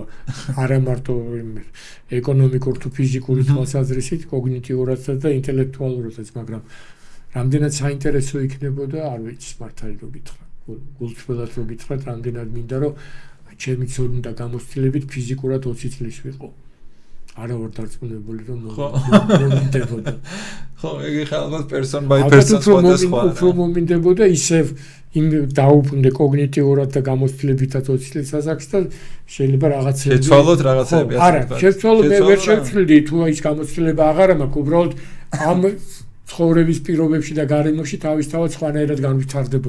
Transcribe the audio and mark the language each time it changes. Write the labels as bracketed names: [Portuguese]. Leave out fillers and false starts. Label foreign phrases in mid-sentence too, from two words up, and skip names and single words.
[Georgian] არა მარტო ეკონომიკურ თუ ფიზიკური თვალსაზრისით, კოგნიტიურადაც და ინტელექტუალურადაც, მაგრამ რამდენად საინტერესო იქნებოდა, არ ვიცი, მართალი რო გითხრა. გულწრფელად რო გითხრათ, რამდენად მინდა რომ ჩემი ცოდნა და გამოცდილებით ფიზიკურად 20 წლის ვიყო. არა ვარ დარწმუნებული რომ მომინდებოდა. ხო, ეგ ხალხად [English] person by person [Georgian] სხვადასხვა. უფრო მომინდებოდა ისევ იმ დაუბრუნდე კოგნიტიურად და გამოცდილებითაც 20 წლის ასაკში და შეიძლება რაღაცები შეცვალოთ რაღაცები ასე. არა, შეცვალო მე ვერ შევცვლიდი თუ ის გამოცდილება აღარა მაქვს, უბრალოდ ამ ცხოვრების პირობებში და გარემოში თავისთავად სხვანაირად განვითარდებოდა.